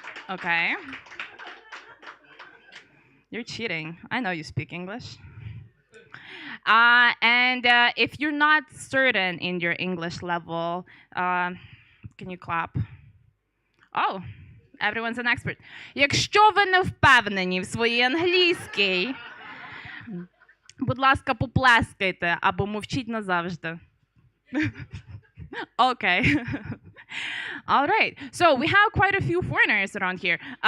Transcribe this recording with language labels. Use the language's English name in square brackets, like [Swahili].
[English] Okay. You're cheating. I know you speak English. And if you're not certain in your English level, can you clap? Oh, everyone's an expert. [Ukrainian] Якщо ви не впевнені в своїй англійській, будь ласка, поплескайте або мовчіть назавжди. [English] Okay. All right. So we have quite a few foreigners around here.